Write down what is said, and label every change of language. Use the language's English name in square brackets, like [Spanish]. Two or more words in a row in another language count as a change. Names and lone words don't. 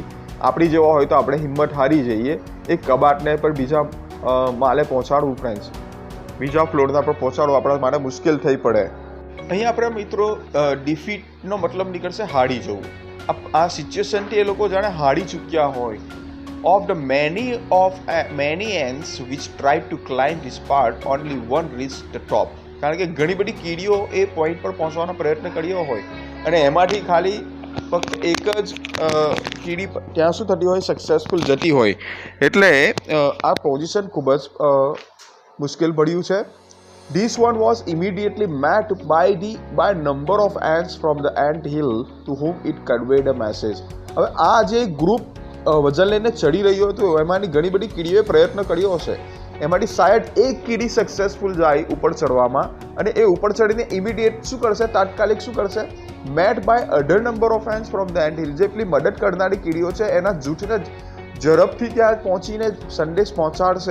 [Gujarati] આપણી જેવા હોય તો આપણે હિંમત હારી જઈએ, એક કબાટને પર બીજા માલે પહોંચાડવું, ફ્રેન્ડ્સ, બીજા ફ્લોરના પર પહોંચાડવું આપણા માટે મુશ્કેલ થઈ પડે. અહીંયા આપણે મિત્રો ડિફીટનો મતલબ નીકળશે હારી જવું. આ સિચ્યુએશનથી એ લોકો જાણે હારી ચૂક્યા હોય. [English] of the many ants which tried to climb this part, only one reached the top. [Gujarati] કારણ કે ઘણી બધી કીડીઓ એ પોઈન્ટ પર પહોંચવાનો પ્રયત્ન કર્યો હોય અને એમાંથી ખાલી ફક્ત એક જ કીડી ત્યાં શું થતી હોય? સક્સેસફુલ જતી હોય. એટલે આ પોઝિશન ખૂબ જ મુશ્કેલ પડ્યું છે. [English] This one was immediately met by number of ants from the ant hill to whom it conveyed a message. [Gujarati] હવે આ જે ગ્રુપ વજન લઈને ચડી રહ્યો હતો એમાંની ઘણી બધી કીડીઓએ પ્રયત્ન કર્યો હશે, એમાંથી શાયદ એક કીડી સક્સેસફુલ જાય ઉપર ચડવામાં, અને એ ઉપર ચડીને ઇમિડિયેટ શું કરશે, તાત્કાલિક શું કરશે, [English] met by other number of ants from the ant hill. [Gujarati] જેટલી મદદ કરનારી કીડીઓ છે એના જૂથને ઝડપથી ત્યાં પહોંચીને સંદેશ પહોંચાડશે.